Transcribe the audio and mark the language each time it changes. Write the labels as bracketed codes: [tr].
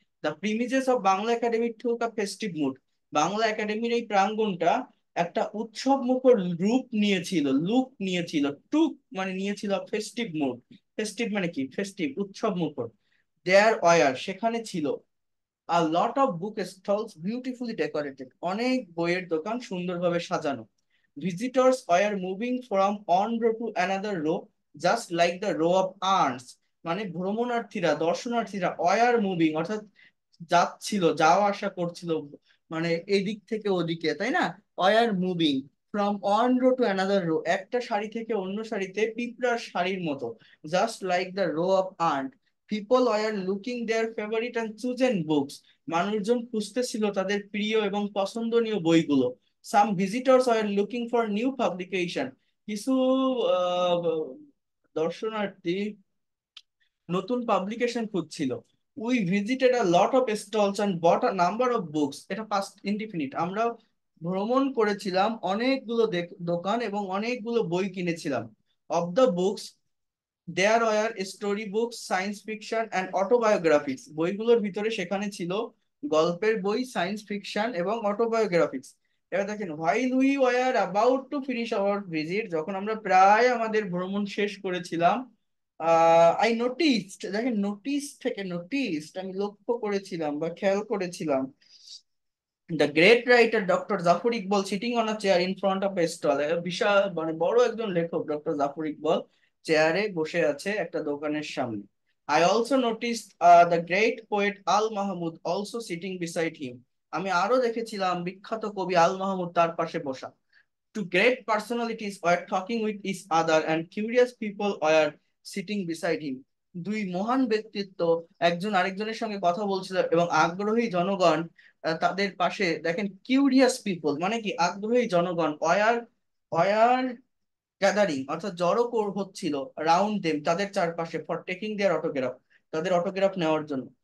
[en] the premises of Bangla Academy took a festive mood, [bn] Bangla একাডেমির এই প্রাঙ্গণটা একটা উৎসব মুখর রূপ নিয়েছিল, লুক নিয়েছিল। টুক মানে নিয়েছিল, ফেস্টিভ মুড, ফেস্টিভ মানে কি, ফেস্টিভ উৎসব মুখর। [en] there were [bn] সেখানে ছিল, [en] a lot of book stalls beautifully decorated, [bn] অনেক বইয়ের দোকান সুন্দরভাবে সাজানো। [en] Visitors were moving from one row to another row just like the row of ants, [bn] মানে ভ্রমণার্থীরা, দর্শনার্থীরা [en] were moving [bn] অর্থাৎ যাচ্ছিল, যাওয়া আসা করছিল, মানে এদিক থেকে ওদিকে, তাই না? [en] were moving from one row to another row, [bn] একটা সারি থেকে অন্য সারিতে পিঁপড়ার সারির মতো, [en] just like the row of ant. People were looking their favorite and chosen books, [bn] মানুষজন খুঁজতেছিল তাদের প্রিয় এবং পছন্দনীয় বইগুলো। [en] Some visitors were looking for new publication, [bn] কিছু আহ, দর্শনার্থী নতুন পাবলিকেশন খুঁজছিল। [en] We visited a lot of stalls and bought a number of books, এটা past indefinite. [bn] আমরা ভ্রমণ করেছিলাম, অনেকগুলো দোকান এবং অনেকগুলো বই কিনেছিলাম। [en] of the books there were story books, science fiction and autobiographics, [bn] বইগুলোর ভিতরে সেখানে ছিল গল্পের বই, সায়েন্স ফিকশন এবং অটোবায়োগ্রাফিক্স। এবার দেখেন, [en] while we were about to finish our visit, [bn] যখন আমরা প্রায় আমাদের ভ্রমণ শেষ করেছিলাম, [en] I noticed, [bn] দেখেন নোটিস থেকে নোটিসড, আমি লক্ষ্য করেছিলাম বা খেয়াল করেছিলাম, [en] the great writer doctor Zafar Iqbal sitting on a chair in front of a stall, [bn] বিশাল মানে বড় একজন লেখক ডক্টর জাফর ইকবাল চেয়ারে বসে আছে একটা দোকানের সামনে। [en] I also notice the great poet Al Mahmud also sitting beside him, [bn] আমি আরো দেখেছিলাম বিখ্যাত কবি আল মাহমুদ তার পাশে বসা। [en] Two great personalities were talking with each other and curious people were sitting beside him. [bn] দুই মহান ব্যক্তিত্ব একজন আরেকজনের সঙ্গে কথা বলছিল এবং আগ্রহী জনগণ তাদের পাশে, দেখেন কিউরিয়াস পিপল মানে কি, আগ্রহী জনগণ, [en] were gathering [bn] অর্থাৎ হচ্ছিল [en] round them [bn] তাদের চারপাশে, [en] for taking their autograph, [bn] তাদের অটোগ্রাফ নেওয়ার জন্য।